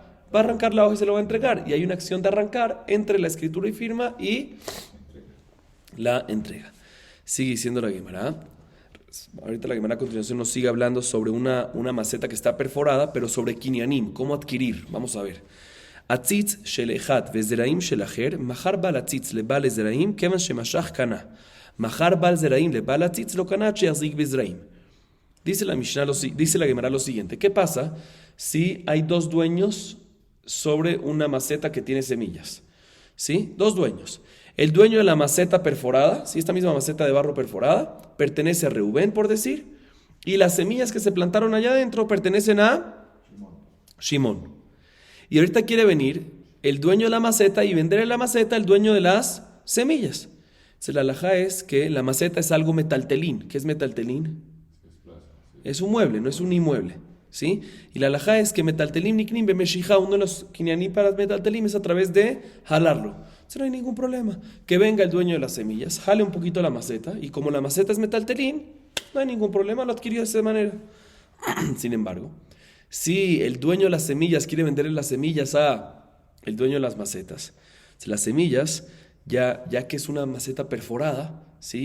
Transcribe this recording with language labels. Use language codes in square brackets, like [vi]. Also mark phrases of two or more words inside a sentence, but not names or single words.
[es] Va a arrancar la hoja y se lo va a entregar. Y hay una acción de arrancar entre la escritura y firma y la entrega. Sigue diciendo la Gemara. Ahorita la Gemara a continuación nos sigue hablando sobre una maceta que está perforada, pero sobre kinyanim, cómo adquirir. Vamos a ver. [he] עציץ של אחד וזרעים של אחר, מכר בעל עציץ לבעל זרעים, כיון שמשך קנה. מכר בעל זרעים לבעל עציץ לא קנה שיזיק בזרעים. [es] Dice la Mishnah, dice la Gemara lo siguiente: ¿qué pasa si hay dos dueños sobre una maceta que tiene semillas? ¿Sí? Dos dueños. El dueño de la maceta perforada, ¿sí? Esta misma maceta de barro perforada, pertenece a Reubén, por decir, y las semillas que se plantaron allá adentro pertenecen a Shimón. Y ahorita quiere venir el dueño de la maceta y venderle la maceta al dueño de las semillas. Entonces la halajá es que la maceta es algo metaltelín. ¿Qué es metaltelín? Es un mueble, no es un inmueble, ¿sí? Y la halajá es que [he] מטלטלין נקנין במשיכה, [es] uno de los kinyanim para metaltelim es a través de jalarlo. Entonces no hay ningún problema. Que venga el dueño de las semillas, jale un poquito la maceta, y como la maceta es metaltelim, no hay ningún problema, lo adquirió de esa manera. Sin embargo, si el dueño de las semillas quiere venderle las semillas a el dueño de las macetas, si las semillas, ya que es una maceta perforada, ¿sí?